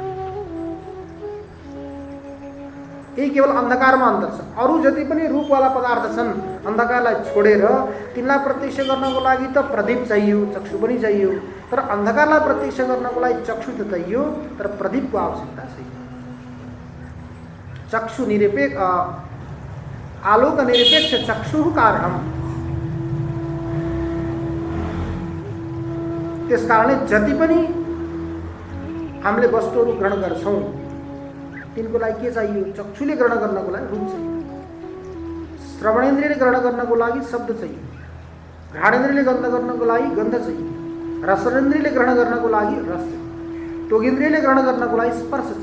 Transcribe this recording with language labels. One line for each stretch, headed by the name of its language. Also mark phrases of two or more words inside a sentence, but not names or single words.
Nepali: यही केवल अन्धकारमा अन्तर छ। अरू जति पनि रूपवाला पदार्थ छन् अन्धकारलाई छोडेर तिनलाई प्रत्यक्ष गर्नको लागि त प्रदीप चाहियो, चक्षु पनि चाहियो। तर अन्धकारलाई प्रत्यक्ष गर्नको लागि चक्षु त चाहियो, तर प्रदीपको आवश्यकता छैन।
Sanskrit: चक्षु निरपेक्ष, आलोक निरपेक्ष चक्षु कारणम।
Nepali: त्यसकारणले जति पनि हामीले वस्तुहरू ग्रहण गर्छौं तिनको लागि के चाहियो? चक्षुले ग्रहण गर्नको लागि रूप चाहियो, श्रवणेन्द्रियले ग्रहण गर्नको लागि शब्द चाहियो, घ्राणेन्द्रियले ग्रहण गर्नको लागि गन्ध चाहियो, रसनेन्द्रियले ग्रहण गर्नको लागि रस चाहियो, त्वगिन्द्रियले ग्रहण गर्नको लागि स्पर्श चाहियो।